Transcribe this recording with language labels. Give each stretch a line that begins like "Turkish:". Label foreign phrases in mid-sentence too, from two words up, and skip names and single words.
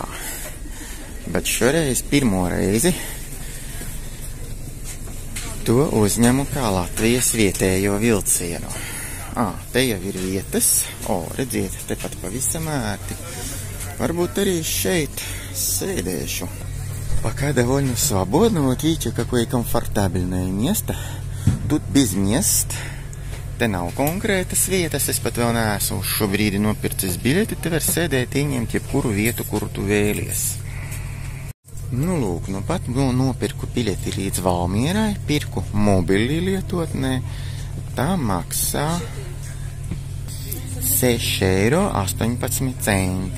Latvian: Bet šoreiz pirmo reizi to uzņemu kā Latvijas vietējo vilcienu. Te jau ir vietas. Redziet, tepat pavisam ērti. Varbūt arī šeit sēdēšu.
Russian: Пока довольно свободно. Вот видите, какое комфортабельное место. Тут без мест.
Latvian: Te nav konkrētas vietas. Es pat vēl neesmu uz šo brīdi nopircis biļeti. Te var sēdēt, ieņemt jebkuru vietu, kuru tu vēlies. Nu, lūk, nu pat nopirku biļeti līdz Valmierai, pirku mobili lietotnē, tā maksā 6,18 eiro.